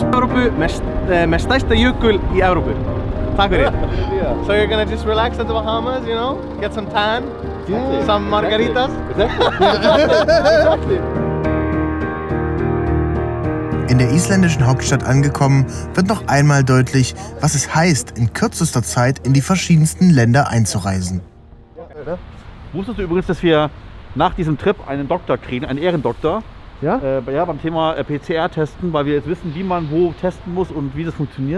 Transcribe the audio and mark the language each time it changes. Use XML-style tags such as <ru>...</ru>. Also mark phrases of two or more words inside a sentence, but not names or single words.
<is>Með stærsta jökul í Evrópu. Takk fyrir.</is> <en>So you're gonna just relax at the Bahamas, you know? Get some tan, some margaritas.</en> <de>In der isländischen Hauptstadt angekommen, wird noch einmal deutlich, was es heißt, in kürzester Zeit in die verschiedensten Länder einzureisen. Wusstest du übrigens, dass wir nach diesem Trip einen Doktor kriegen, einen Ehrendoktor? Ja? Beim Thema PCR-Testen, weil wir jetzt wissen, wie man wo testen muss und wie das funktioniert.</de>